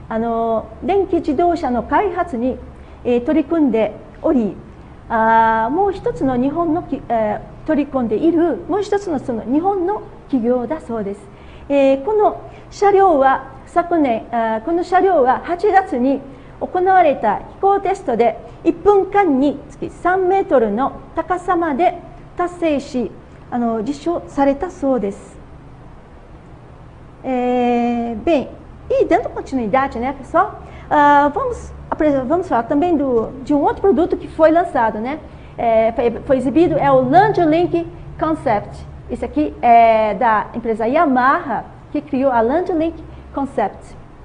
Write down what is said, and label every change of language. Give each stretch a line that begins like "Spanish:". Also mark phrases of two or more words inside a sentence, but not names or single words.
Japanese: 電気自動車の開発に、取り組んでおり、もう一つの日本の、取り込んでいるもう一つのその日本の企業だそうです。この車両は8月に行われた飛行テストで1分間につき3メートルの高さまで達成し、実証されtaそうです。
Portuguese: Bem, e dando continuidade, né, pessoal? Vamos falar também de um outro produto que foi lançado, né? Foi exibido, é o LandLink Concept. Esse aqui é da empresa Yamaha, que criou a LandLink Concept.